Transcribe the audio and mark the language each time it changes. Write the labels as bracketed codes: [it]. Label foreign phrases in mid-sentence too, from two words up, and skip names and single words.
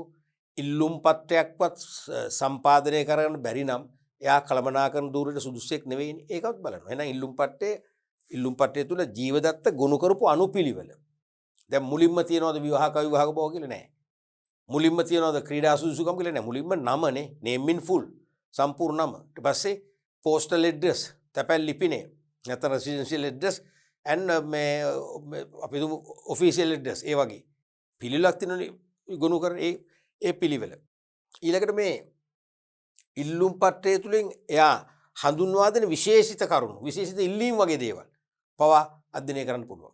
[si] ඉල්ලුම්පත්‍රයක්වත් සම්පාදනය කරගන්න බැරි නම් එයා කළමනාකරන ධූරයට සුදුස්සෙක් නෙවෙයිනේ. ඒකවත් බලනවා. එහෙනම් ඉල්ලුම්පත්‍රය තුල ජීවදත්ත ගොනු කරපු අනුපිළිවෙල. දැන් මුලින්ම තියනවාද විවාහක විවාහක බව කියලා නෑ. මුලින්ම තියනවාද ක්‍රීඩා සුදුසුකම් කියලා නෑ. මුලින්ම නමනේ, [en] name in full. [si] සම්පූර්ණ නම. ඊට පස්සේ [en] postal address, [si] තැපැල් ලිපිනය, නැත්නම් [en] residential address and [si] මේ අපි දුමු [en] official address [si] ඒ වගේ පිළිලක් තියෙනනේ ගොනු කරන ඒ පිළිවෙල. ඊළඟට මේ ඉල්ලුම් පත්‍රය තුලින් එයා හඳුන්වා දෙන විශේෂිත කරුණු, විශේෂිත ඉල්ලීම් වගේ දේවල් පවා අධ්‍යයනය කරන්න පුළුවන්.